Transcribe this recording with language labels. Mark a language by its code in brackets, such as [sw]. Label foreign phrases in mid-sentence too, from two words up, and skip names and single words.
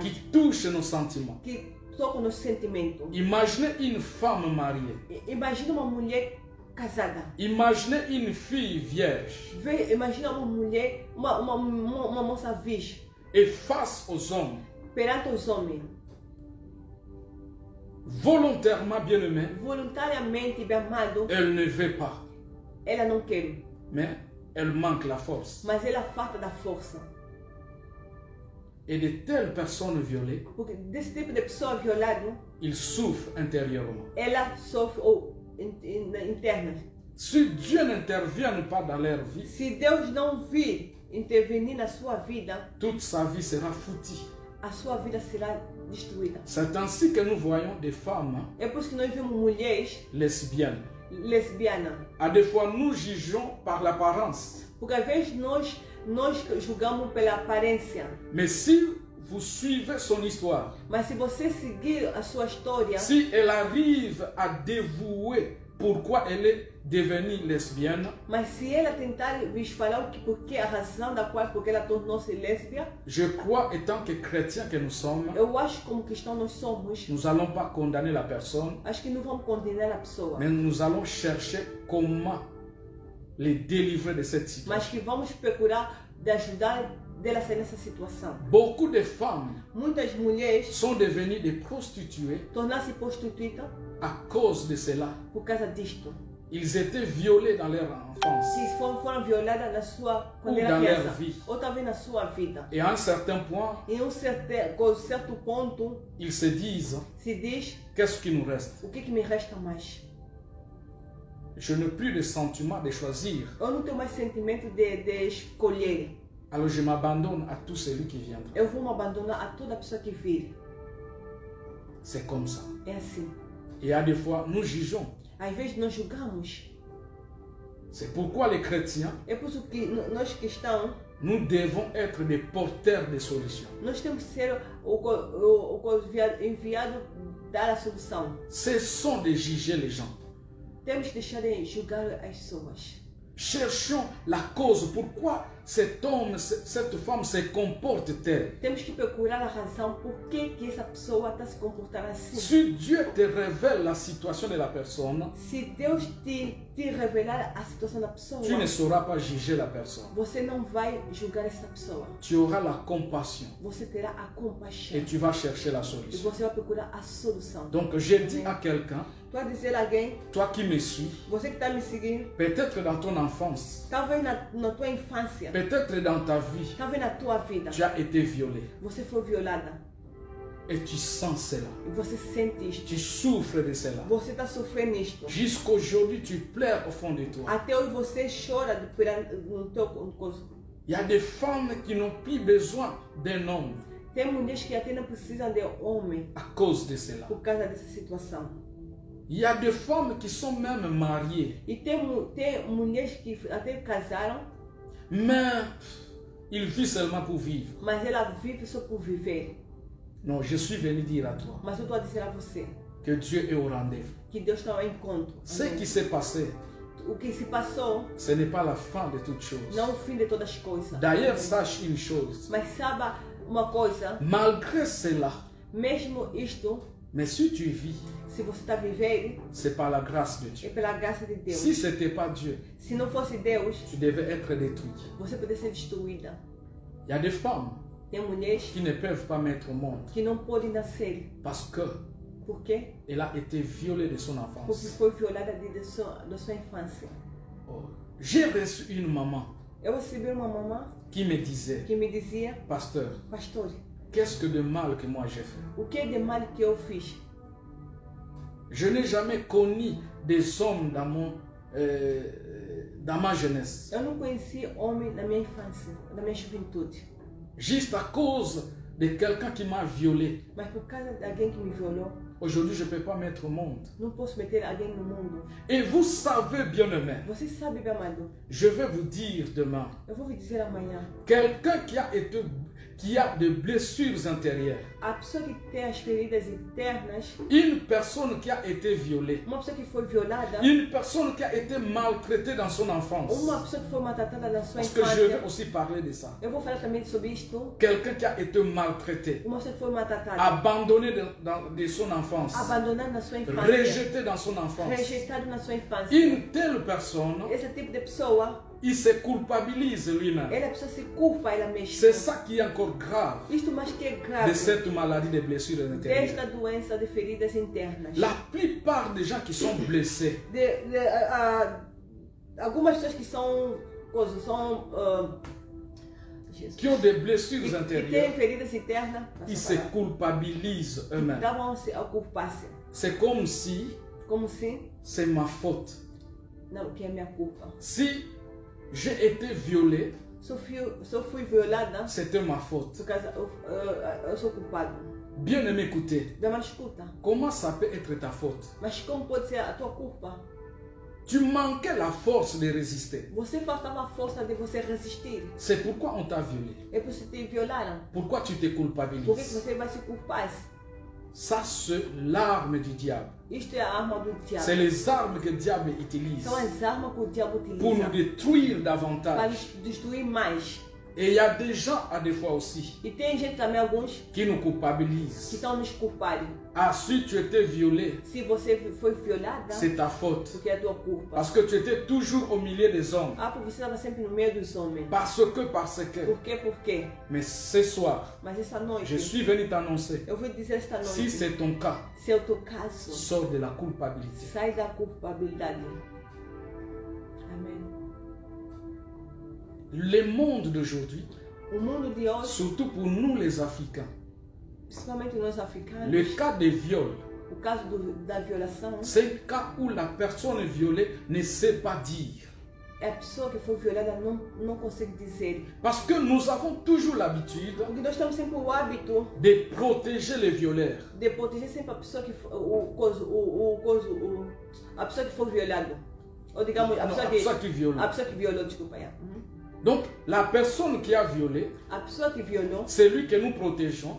[fr] qui touchent nos sentiments. [pt] que toca o nosso sentimento. [fr] Imaginez une femme mariée. [pt] Imagina uma mulher casada. [fr] Imaginez une fille vierge. [pt] Imagina uma mulher, uma moça virgem, [fr] Et face aux hommes, [pt] perante os homens, [fr] volontairement bien aimée, [pt] voluntariamente, bem amado, [fr] elle ne veut pas. [pt] ela não quer, [fr] Mais elle manque la force. [pt] mas ela falta da força. [fr] Et de telles personnes violées, [pt] Porque desse tipo de pessoa violada, [fr] ils souffrent intérieurement. [pt] ela sofre ou interna. [fr] Si Dieu n'intervient pas dans leur vie, [pt] Se Deus não vir intervenir na sua vida, [fr] toute sa vie sera foutie. [pt] a sua vida será destruída. [fr] C'est ainsi que nous voyons des femmes [pt] É por isso que nós vemos mulheres [fr] lesbiennes. [pt] lesbianas. [fr] À des fois, nous jugeons par l'apparence. [pt] Porque às vezes nós julgamos pela aparência. [fr] Mais si vous suivez son histoire, [pt] Mas se você seguir a sua história, [fr] si elle arrive à dévouer pourquoi elle est devenue lesbienne, [pt] mas se ela tentar vos falar porque a razão da qual porque ela tornou-se lésbica, [fr] je crois, étant que chrétiens que nous sommes, [pt] eu acho que como cristão nós somos, [fr] nous n'allons pas condamner la personne, [pt] acho que não vamos condenar a pessoa, [fr] mais nous allons chercher comment les délivrer de cette situation. [pt] mas que vamos procurar de ajudar dela a sair nessa situação. [fr] Beaucoup de femmes [pt] Muitas mulheres [fr] sont devenues des prostituées [pt] tornaram-se prostitutas [fr] à cause de cela. [pt] por causa disto. [fr] Ils étaient violés dans leur enfance. [pt] Se foram violadas na sua quando [fr] Ou [pt] era [fr] dans leur [pt] criança, [fr] vie. [pt] ou talvez na sua vida. [fr] Et à un certain point, [pt] Em com certo ponto [fr] ils se disent, [pt] se diz, [fr] qu'est-ce qui nous reste? [pt] o que me resta mais? [fr] Je n'ai plus de sentiment de choisir. [pt] Eu não tenho mais sentimento de escolher. [fr] Alors je m'abandonne à tout celui qui viendra. [pt] Eu vou me abandonar a toda pessoa que vir. [fr] C'est comme ça. [pt] É assim. [fr] Et à des fois, nous jugeons. [pt] Às vezes nós julgamos. [fr] C'est pourquoi les chrétiens, [pt] É por isso que nós cristãos, [fr] nous devons être des porteurs de solutions. [pt] nós temos que ser enviado dar a solução. [fr] Cessons de juger les gens. [pt] Temos que deixar de julgar as pessoas. [fr] Cherchons la cause. Pourquoi cet homme, cette femme se comporte-t-elle? [pt] Temos que procurar a razão por que essa pessoa está se comportando assim. [fr] Si Dieu te révèle la situation de la personne, [pt] Se Deus te revelar a situação da pessoa, [fr] tu ne sauras pas juger la personne. [pt] você não vai julgar essa pessoa. [fr] Tu auras la compassion [pt] Você terá a compaixão. [fr] et tu vas chercher la [pt] E [fr] solution. [pt] você vai procurar a solução. [fr] Donc je dis à quelqu'un, [pt] Tu vai dizer a alguém, [fr] toi qui me suis, [pt] você que está me seguindo, [fr] peut-être dans ton enfance, [pt] talvez na tua infância, [fr] peut-être dans ta vie, [pt] talvez na tua vida, [fr] tu as été violé [pt] você foi violada. [fr] et tu sens cela. [pt] E você sente isto. [fr] Tu souffres de cela. [pt] Você está sofrendo isto. [fr] Jusqu'aujourd'hui, tu pleures au fond de toi. [pt] Até hoje você chora no teu corpo. [fr] Il y a des femmes qui n'ont plus besoin d'un homme [pt] Tem mulheres que até não precisam de homem [fr] à cause de cela. [pt] por causa dessa situação. [fr] Il y a des femmes qui sont même mariées, [pt] E tem mulheres que até casaram, [fr] mais ils vivent seulement pour vivre. [pt] mas ela vive só por viver. [fr] Non, je suis venu dire à toi [pt] Mas eu estou a dizer a você [fr] que Dieu est au rendez-vous. [pt] que Deus está ao encontro. [fr] Ce [pt] Amém. [fr] qui s'est passé, [pt] O que se passou [fr] ce n'est pas la fin de toutes choses. [pt] não é o fim de todas as coisas. [fr] D'ailleurs, sache une chose. [pt] Mas saiba uma coisa, [fr] Malgré cela, [pt] mesmo isto, [fr] mais si tu vis, [pt] se você está vivendo, [fr] c'est par la grâce de [pt] é [fr] Dieu. [pt] pela graça de Deus. [fr] Si ce n'était pas Dieu, [pt] Se não fosse Deus, [fr] tu devais être détruit. [pt] você poderia ser destruída. [fr] Il y a des femmes [pt] Tem mulheres [fr] qui ne peuvent pas mettre au monde [pt] que não podem nascer. [fr] parce que [pt] Por quê? [fr] elle a été violée de son [pt] Porque [fr] enfance. [pt] foi violada da sua infância. [fr] Oh. J'ai reçu une maman [pt] Eu recebi uma mamã [fr] qui me disait, [pt] que me dizia, [fr] pasteur, [pt] pastor, [fr] qu'est-ce que de mal que moi j'ai fait? [pt] o que é de mal que eu fiz? [fr] Je n'ai jamais connu des hommes dans ma jeunesse. [pt] Eu não conheci homem na minha infância, na minha juventude. [fr] Juste à cause de quelqu'un qui m'a violé. [pt] Mas por causa de alguém que me violou, [fr] Aujourd'hui, je ne peux pas mettre au monde. [pt] não posso meter alguém no mundo. [fr] Et vous savez, bien-aimés, [pt] Você sabe, meu amado, [fr] je vais vous dire demain, [pt] eu vou lhe dizer amanhã, [fr] quelqu'un qui a des blessures intérieures, [pt] a pessoa que tem as feridas internas, [fr] une personne qui a été violée, [pt] uma pessoa que foi violada, [fr] une personne qui a été maltraitée dans son enfance, [pt] uma pessoa que foi maltratada na sua [fr] parce que je vais [pt] infância. [fr] aussi parler de ça, [pt] Eu vou falar também sobre isto. [fr] quelqu'un qui a été maltraité, [pt] Uma pessoa que foi maltratada, [fr] abandonné de son enfance, [pt] abandonada na sua infância, [fr] rejeté dans son enfance, [pt] rejeitado na sua infância. [fr] une telle personne, [pt] Esse tipo de pessoa, [fr] il se culpabilise lui-même. [pt] ela a pessoa se culpa ela mesma. [fr] C'est ça qui est encore grave [pt] Isto mais que é [fr] de [pt] grave [fr] cette maladie de blessures intérieures. [pt] desta doença de feridas internas. [fr] La plupart des gens qui sont blessés, [pt] Algumas pessoas que são [fr] qui ont des blessures [pt] que têm [fr] intérieures, [pt] feridas internas, [fr] ils se culpabilisent eux-mêmes. [pt] davam-se a culpar-se. [fr] C'est comme si [pt] Como se, [fr] c'est ma faute. [pt] não, que é minha culpa. [fr] Si j'ai été violé, [pt] Se eu fui violada, [fr] c'était ma faute. [pt] por causa, eu sou culpado. [fr] Bien aimé, écoutez, [pt] Dá uma escuta. [fr] comment ça peut être ta faute? [pt] Mas como pode ser a tua culpa? [fr] Tu manquais la force de résister. [pt] Você faltava a força de você resistir. [fr] C'est pourquoi on t'a violé. [pt] É por isso que te violaram. [fr] Pourquoi tu te [pt] Por que [fr] culpabilises? [pt] você vai se culpar? [fr] Ça, c'est l'arme du diable. [pt] Isto é a arma do diabo. [fr] C'est les armes que le diable utilise [pt] São as armas que o diabo [fr] pour nous [pt] utiliza [fr] détruire [pt] para [fr] davantage. [pt] nos destruir mais. [fr] Et il y a des gens, à des fois aussi, [pt] E tem gente também, alguns, [fr] qui nous [pt] que [fr] culpabilisent. [pt] estão nos culpando. [fr] Ah, si tu étais violé, [pt] Se você foi violada, [fr] c'est ta faute. [pt] porque é a tua culpa. [fr] Parce que tu étais toujours au milieu des hommes. [pt] Ah, porque você estava sempre no meio dos homens. [fr] Parce que. [pt] Por quê? Por quê? [fr] Mais ce soir, [pt] Mas essa noite, [fr] je suis venu t'annoncer. [pt] eu vou dizer esta noite, [fr] Si c'est ton cas, [pt] se é o teu caso, [fr] sors de la culpabilité. [pt] sai da culpabilidade. Amém. [fr] Le monde d'aujourd'hui, [pt] O mundo de hoje, [fr] surtout pour nous les Africains, [pt] principalmente nós africanos, [fr] le cas de viol, [pt] o caso da violação, [fr] c'est le cas où la personne violée ne sait pas dire. [pt] a pessoa que foi violada não consegue dizer. [fr] Parce que nous avons toujours l'habitude [pt] Porque nós temos sempre o hábito [fr] de protéger les violeurs. [pt] de proteger sempre a pessoa que a pessoa que foi violada. Ou digamos, [fr] Non, la personne qui viole. [pt] a pessoa que violou, desculpa. [fr] Donc, la personne qui a violé, [pt] A pessoa que violou [fr] c'est lui que nous protégeons.